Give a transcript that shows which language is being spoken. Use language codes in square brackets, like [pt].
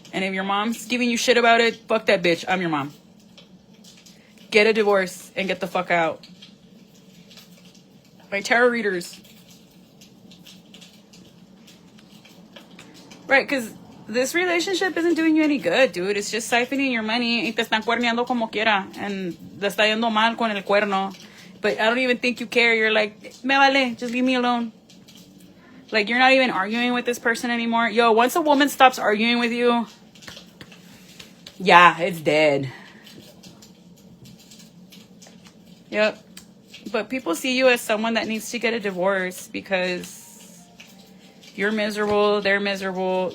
[en] And if your mom's giving you shit about it, fuck that bitch. I'm your mom. Get a divorce and get the fuck out. My tarot readers. Right, because this relationship isn't doing you any good, dude. It's just siphoning your money [es] y te están cuerneando como quiera. And te está yendo mal con el cuerno. [en] But I don't even think you care. You're like, [es] me vale, [en] just leave me alone. Like, you're not even arguing with this person anymore. Yo, once a woman stops arguing with you, yeah, it's dead. Yep. But people see you as someone that needs to get a divorce because you're miserable, they're miserable.